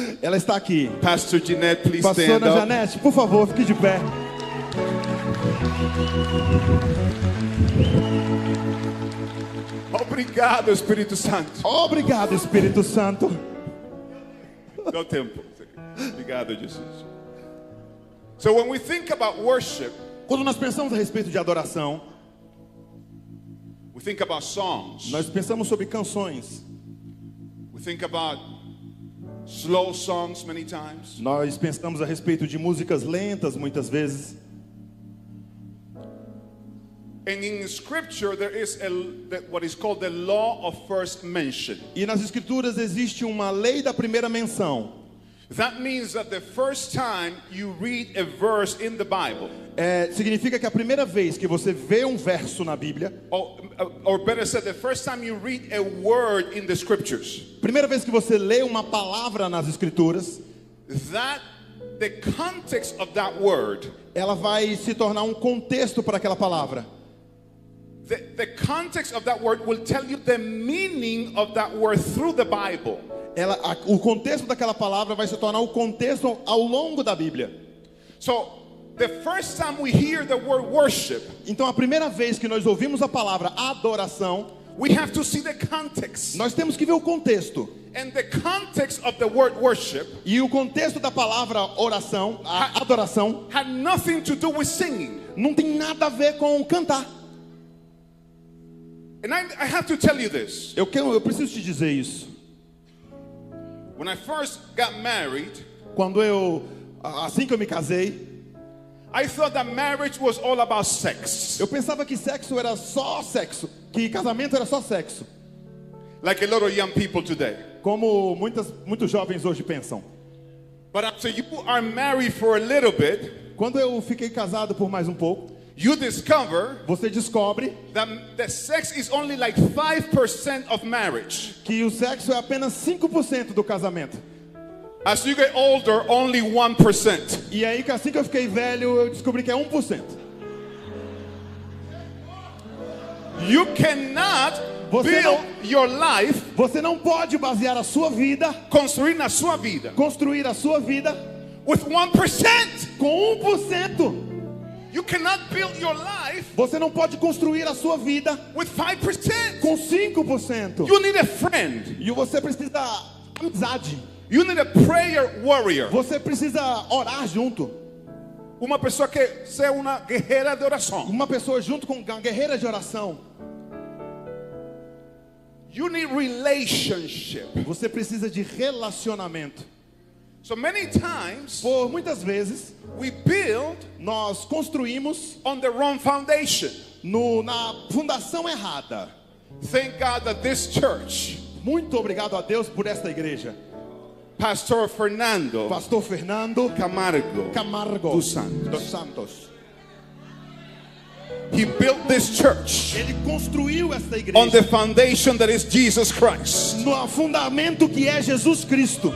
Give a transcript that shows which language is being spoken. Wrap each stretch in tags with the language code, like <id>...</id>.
<pt>Ela está aqui.</pt> <en>Pastor Jeanette, please stand</en> <pt>Pastora</pt> <en>up.</en> <pt>Janete, por favor, fique de pé. Obrigado, Espírito Santo. Obrigado, Espírito Santo. Dá o tempo. Obrigado, Jesus.</pt> <en>So when we think about worship,</en> <pt>Quando nós pensamos a respeito de adoração,</pt> <en>we think about songs.</en> <pt>nós pensamos sobre canções.</pt> <en>We think about slow songs many times.</en> <pt>Nós pensamos a respeito de músicas lentas muitas vezes.</pt> <en>And in Scripture, there is what is called the law of first mention.</en> <pt>E nas escrituras existe uma lei da primeira menção.</pt> <en>That means that the first time you read a verse in the Bible,</en> <pt>Significa que a primeira vez que você vê um verso na Bíblia,</pt> <en>or better said, the first time you read a word in the Scriptures,</en> <pt>primeira vez que você lê uma palavra nas escrituras,</pt> <en>that the context of that word,</en> <pt>ela vai se tornar um contexto para aquela palavra.</pt> <en>the context of that word will tell you the meaning of that word through the Bible.</en> <pt>O contexto daquela palavra vai se tornar o contexto ao longo da Bíblia.</pt> <en>So, the first time we hear the word worship,</en> <pt>Então a primeira vez que nós ouvimos a palavra adoração,</pt> <en>we have to see the context.</en> <pt>nós temos que ver o contexto.</pt> <en>And the context of the word worship</en> <pt>E o contexto da palavra oração, a adoração,</pt> <en>had nothing to do with singing.</en> <pt>não tem nada a ver com cantar.</pt> <en>And I have to tell you this.</en> <pt>Eu preciso te dizer isso.</pt> <en>When I first got married,</en> <pt>Assim que eu me casei,</pt> <en>I thought that marriage was all about sex.</en> <pt>eu pensava que sexo era só sexo, que casamento era só sexo,</pt> <en>Like a lot of young people today.</en> <pt>como muitos jovens hoje pensam.</pt> <en>But after you are married for a little bit,</en> <pt>Quando eu fiquei casado por mais um pouco,</pt> <en>you discover</en> <pt>você descobre</pt> <en>that the sex is only like 5% of marriage.</en> <pt>que o sexo é apenas 5% do casamento.</pt> <en>As you get older, only 1%.</en> <pt>E aí, assim que eu fiquei velho, eu descobri que é 1%.</pt> <en>You cannot build your life,</en> <pt>Você não pode basear a sua vida, construir na sua vida, construir a sua vida</pt> <en>with 1%.</en> <pt>com 1%.</pt> <en>You cannot build your life</en> <pt>Você não pode construir a sua vida</pt> <en>with 5%.</en> <pt>com 5%.</pt> <en>You need a friend.</en> <pt>E você precisa de amizade.</pt> <en>You need a prayer warrior.</en> <pt>Você precisa orar junto. Uma pessoa que seja uma guerreira de oração. Uma pessoa junto com uma guerreira de oração.</pt> <en>You need relationship.</en> <pt>Você precisa de relacionamento.</pt> <en>So many times</en> <pt>Por muitas vezes</pt> <en>we build</en> <pt>nós construímos</pt> <en>on the wrong foundation.</en> <pt>na fundação errada.</pt> <en>Thank God that this church,</en> <pt>Muito obrigado a Deus por esta igreja.</pt> <en>Pastor Fernando</en> <pt>Pastor Fernando</pt> <en>Camargo</en> <pt>dos</pt> <en>Santos,</en> <pt>Santos.</pt> <en>he built this church</en> <pt>Ele construiu esta</pt> <en>on the</en> <pt>igreja</pt> <en>foundation that is Jesus Christ.</en> <pt>no fundamento que é Jesus Cristo.</pt>